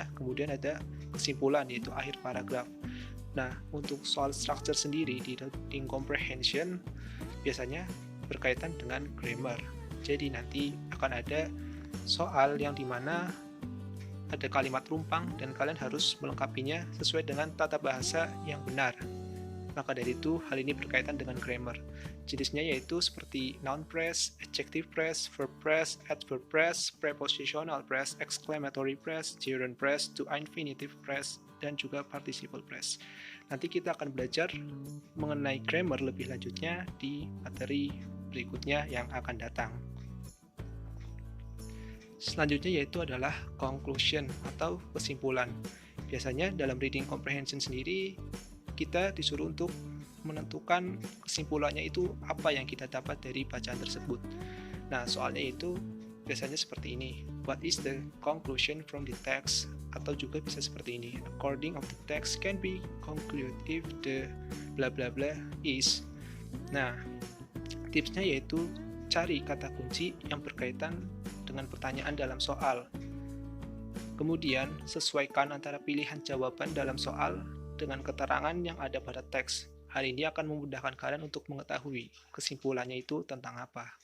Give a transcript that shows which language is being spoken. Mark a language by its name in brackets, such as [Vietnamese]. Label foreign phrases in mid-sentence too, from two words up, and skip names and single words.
[Indonesian] Kemudian ada kesimpulan, yaitu akhir paragraf. Nah, untuk soal structure sendiri di [English] reading comprehension [Indonesian] biasanya berkaitan dengan grammar. Jadi nanti akan ada soal yang dimana ada kalimat rumpang dan kalian harus melengkapinya sesuai dengan tata bahasa yang benar. Maka dari itu, hal ini berkaitan dengan grammar. Jenisnya yaitu seperti [English] noun phrase, adjective phrase, verb phrase, adverb phrase, prepositional phrase, exclamatory phrase, gerund phrase, to infinitive phrase, [Indonesian] dan juga [English] participle phrase. [Indonesian] Nanti kita akan belajar mengenai grammar lebih lanjutnya di materi berikutnya yang akan datang. Selanjutnya yaitu adalah conclusion atau kesimpulan. Biasanya dalam [English] reading comprehension [Indonesian] sendiri, kita disuruh untuk menentukan kesimpulannya itu apa yang kita dapat dari bacaan tersebut. Nah, soalnya itu biasanya seperti ini. [English] What is the conclusion from the text? [Indonesian] Atau juga bisa seperti ini. [English] According of the text can be concluded if the bla bla bla is. [Indonesian] Nah, tipsnya yaitu cari kata kunci yang berkaitan dengan pertanyaan dalam soal. Kemudian, sesuaikan antara pilihan jawaban dalam soal dengan keterangan yang ada pada teks. Hal ini akan memudahkan kalian untuk mengetahui kesimpulannya itu tentang apa.